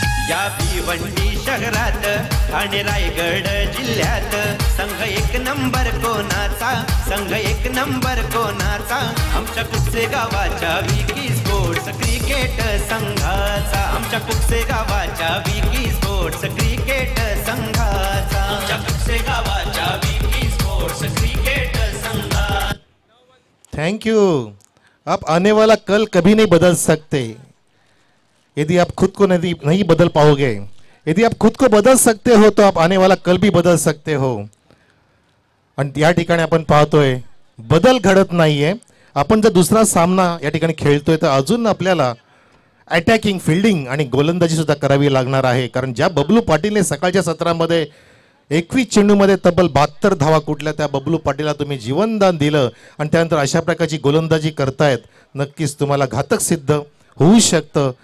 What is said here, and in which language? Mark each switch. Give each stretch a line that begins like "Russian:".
Marathi: या भिवंडी शहरात आणि रायगड जिल्ह्यात संघ एक नंबर कोणाचा, संघ एक नंबर कोणाचा, आमच्या कुक्से गावाच्या विकी स्पोर्ट्स क्रिकेट संघाचा, आमच्या कुक्से गावाच्या विकी स्पोर्ट्स क्रिकेट संघाचा, आमच्या कुक्से गावाच्या विकी स्पोर्ट्स क्रिकेट संघाचा.
English: Thank you.
Hindi: आप आने वाला कल कभी नहीं बदल सकते. यदि आप खुद को नहीं बदल पाओगे, यदि आप खुद को बदल सकते हो तो आप आने वाला कल भी बदल सकते हो.
Marathi: आणि या ठिकाणी आपण पाहतोय बदल घडत नाहीये. आपण जर दुसरा सामना या ठिकाणी खेळतोय तर अजून आपल्याला अटॅकिंग, फिल्डिंग आणि गोलंदाजी सुद्धा करावी लागणार आहे. कारण ज्या बबलू पाटीलने सकाळच्या सत्रामध्ये 21 चेंडूमध्ये तब्बल 72 धावा कुठल्या, त्या बबलू पाटीलला तुम्ही जीवनदान दिलं आणि त्यानंतर अशा प्रकारची गोलंदाजी करतायत, नक्कीच तुम्हाला घातक सिद्ध होऊ शकतं.